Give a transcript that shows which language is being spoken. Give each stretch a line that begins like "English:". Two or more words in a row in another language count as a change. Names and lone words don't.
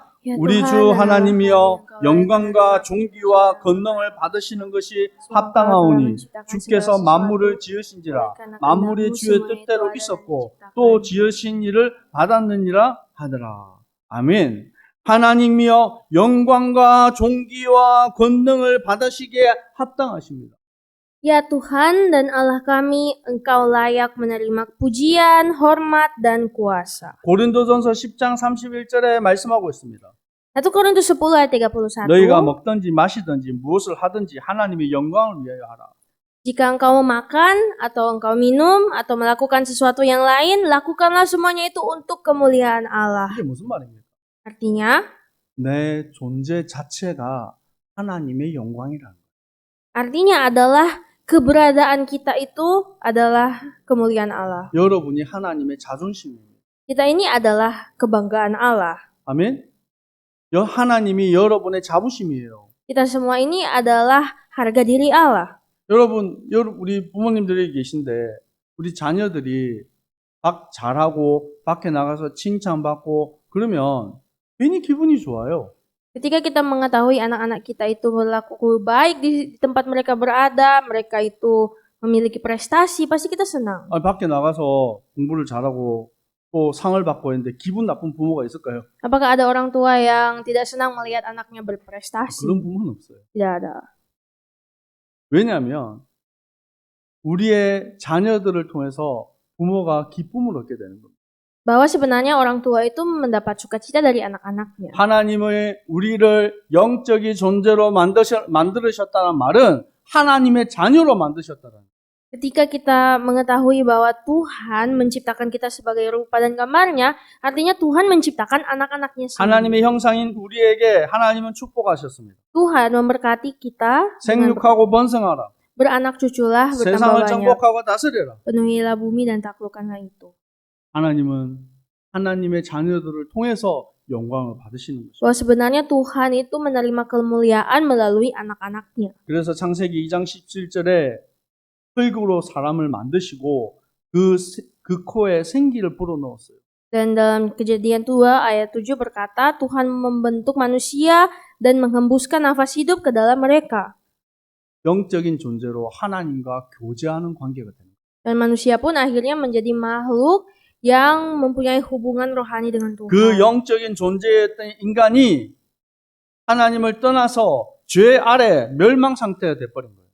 Korean: 우리 주 하나님이여 영광과 존귀와 권능을 받으시는 것이 합당하오니 주께서 만물을 지으신지라 만물이 주의 뜻대로 있었고 또 지으신 일을 받았느니라 하더라. 아멘. 하나님이여 영광과 존귀와 권능을 받으시기에 합당하십니다.
Indonesian: Ya Tuhan dan Allah kami, Engkau layak menerima pujian, hormat, dan kuasa.
Korean: 고린도전서 10장 31절에 말씀하고 있습니다.
Indonesian: 1 Korintus 10 ayat 31.
Korean: 너희가 먹든지 마시든지 무엇을 하든지 하나님의 영광을 위하여 하라.
Indonesian: Jika engkau makan atau engkau minum atau melakukan sesuatu yang lain, lakukanlah semuanya itu untuk kemuliaan Allah.
Korean: 이게 무슨 말입니까?
Indonesian: Artinya,
Korean: 내 존재 자체가 하나님의 영광이라는 거예요.
Indonesian: artinya adalah keberadaan kita itu adalah kemuliaan Allah.
Korean: 여러분이 하나님의 자존심입니다.
Indonesian: Kita ini adalah kebanggaan Allah.
Korean: 아멘. 하나님이 여러분의 자부심이에요.
Indonesian: Kita semua ini adalah harga diri Allah.
Korean: 여러분, 우리 부모님들이 계신데 우리 자녀들이 잘하고 밖에 나가서 칭찬받고 그러면 괜히 기분이 좋아요.
Indonesian: Ketika kita mengetahui anak-anak kita itu berlaku baik di tempat mereka berada, mereka itu memiliki prestasi, pasti kita senang.
Korean: 밖에 나가서 공부를 잘하고 또 상을 받고 했는데 기분 나쁜 부모가 있을까요?
Indonesian: Apakah ada orang tua yang tidak senang melihat anaknya berprestasi?
Korean: 그런 부모는 없어요.
Indonesian: Tidak ada.
Korean: 왜냐하면 우리의 자녀들을 통해서 부모가 기쁨을 얻게 되는 겁니다.
Indonesian: Bahwa sebenarnya orang tua itu mendapat sukacita dari anak-anaknya.
Korean: 하나님의 우리를 영적인 존재로 만드셨다는 말은 하나님의 자녀로 만드셨다는 거예요.
Indonesian: Ketika kita mengetahui bahwa Tuhan menciptakan kita sebagai rupa dan gambarnya, artinya Tuhan menciptakan anak-anaknya sendiri.
Korean: 하나님의 형상인 우리에게 하나님은 축복하셨습니다.
Indonesian: Tuhan memberkati kita dengan
Korean: 생육하고 번성하라.
Indonesian: beranak cuculah, bertambah
Korean: 세상을
Indonesian: banyak,
Korean: 정복하고 다스려라.
Indonesian: penuhilah bumi dan taklukkanlah itu.
Korean: 하나님은 하나님의 자녀들을 통해서 영광을 받으시는 것입니다.
Indonesian: Bahwa sebenarnya Tuhan itu menerima kemuliaan melalui anak-anaknya.
Korean: 그래서 창세기 2장 17절에 흙으로 사람을 만드시고 그 코에 생기를 불어넣었어요.
Indonesian: Dan dalam Kejadian 2 ayat 7 berkata, Tuhan membentuk manusia dan menghembuskan nafas hidup ke dalam mereka.
Korean: 영적인 존재로 하나님과 교제하는 관계가 됩니다.
Indonesian: Dan manusia pun akhirnya menjadi makhluk yang mempunyai hubungan rohani dengan Tuhan.
Korean: 그 영적인 존재였던 인간이 하나님을 떠나서 죄 아래 멸망 상태가 돼버린 거예요.